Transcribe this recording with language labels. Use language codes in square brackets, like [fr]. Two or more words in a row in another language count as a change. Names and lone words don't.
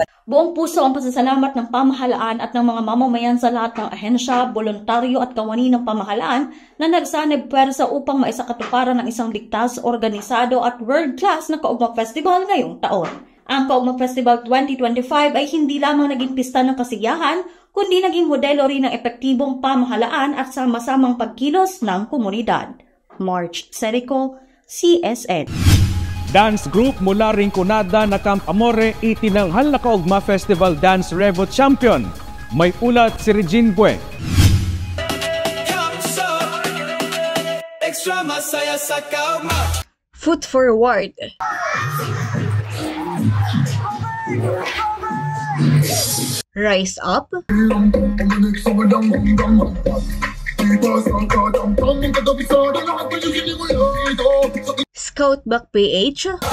[tl] Buong puso ang pasasalamat ng pamahalaan at ng mga mamamayan sa lahat ng ahensya, voluntaryo at kawani ng pamahalaan na nagsanib pwersa upang maisakatuparan ng isang ligtas, organisado at world-class na Kaugma Festival ngayong taon. Ang Kaugma Festival 2025 ay hindi lamang naging pista ng kasiyahan, kundi naging modelo rin ng epektibong pamahalaan at sama-samang pagkilos ng komunidad. Marge Serico, CSN. Dance group mula Rinconada na Camp Amore itinanghal na Kaugma Festival Dance Revo Champion. May ulat si Regine Bue. [en] Foot forward. Rise up. Scout back PH.